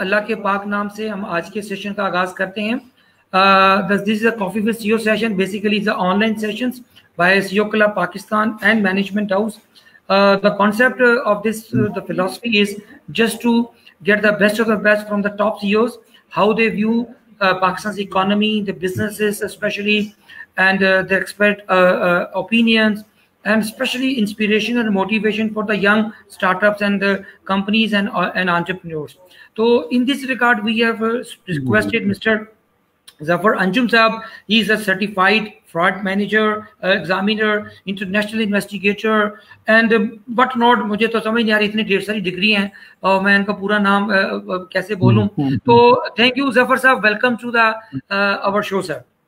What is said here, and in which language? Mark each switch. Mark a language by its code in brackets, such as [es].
[hi] अल्लाह के पाक नाम से हम आज के सेशन का आगाज करते हैं. [en] This is a Coffee with CEO session. Basically, it's the online sessions by CEO Club Pakistan and Management House. The concept of this, the philosophy is just to get the best of the best from the top CEOs, how they view Pakistan's economy, the businesses especially, and their expert opinions, and especially inspiration and motivation for the young startups and the companies and entrepreneurs. So in this regard, we have requested Mr. Zafar Anjum Saab. He is a certified fraud manager, examiner, international investigator, and but not, [hi] मुझे तो समझ नहीं आ रही, इतनी ढेर सारी degree हैं और मैं इनका पूरा नाम कैसे बोलूं. [en] तो thank you Zafar साहब, welcome to the our show sir.